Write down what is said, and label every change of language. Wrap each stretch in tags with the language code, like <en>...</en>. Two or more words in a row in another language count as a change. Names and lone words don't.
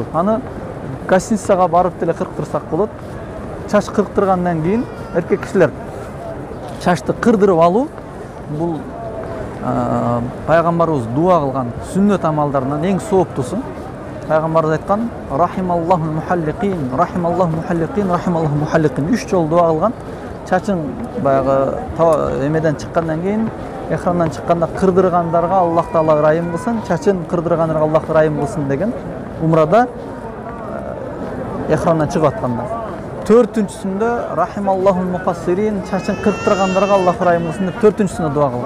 <ky>Аны гостиницага барып деле кырктырсак болот. Чач кырктыргандан кийин эркек кишилер чачты кырдырып алуу бул пайгамбарыбыз дуа кылган сүннөт амалдарынан эң сооптусу. Пайгамбарыбыз айткан:</ky> <ar>"رحم الله المحلقين، رحم الله المحلقين، رحم الله المحلقين"</ar> <ky>3 жолу дуа кылган. Чачын баягы эмеден чыккандан кийин, эхрамдан чыкканда кырдыргандарга Аллах Таала ырайым кылсын, чачын кырдыргандарга Аллах ырайым кылсын деген умрада эхрамдан чыгып атканда. 4-чүсүндө</ky> <ar>رحم الله المقصرين,</ar> <ky>чачын кырдыргандарга Аллах ырайым кылсын деп 4-чүсүндө дуа кылган.</ky>